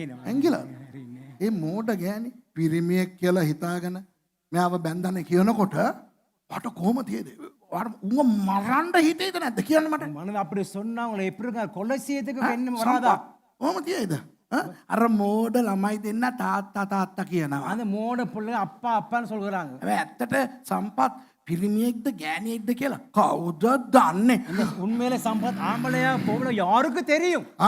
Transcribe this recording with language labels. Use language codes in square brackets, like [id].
[si] ඇංගිලා ඒ මෝඩ ගෑණි පිරිමියෙක් කියලා හිතාගෙන මෙයාව බැන්දන කියනකොට මට කොහොම තියෙද? උඹ මරන්න හිතේද නැද්ද කියන්න මට. [ta] மனது அப்படி சொன்னா உங்களை எப்படி இருக்க? கொலை செய்யறதுக்கு என்ன வராதா? [si] කොහොම තියෙද? අර මෝඩ ළමයි දෙන්න තාත්තා කියනවා. [ta] அந்த மோட பிள்ளை அப்பா அப்பான்னு சொல்றாங்க. [si] ඇත්තට සම්පත් පිරිමියෙක්ද ගෑණියෙක්ද කියලා කවුද දන්නේ? [ta] உண்மையிலே சம்பத் ஆம்பளையா பொம்பளை யாருக்கு தெரியும்?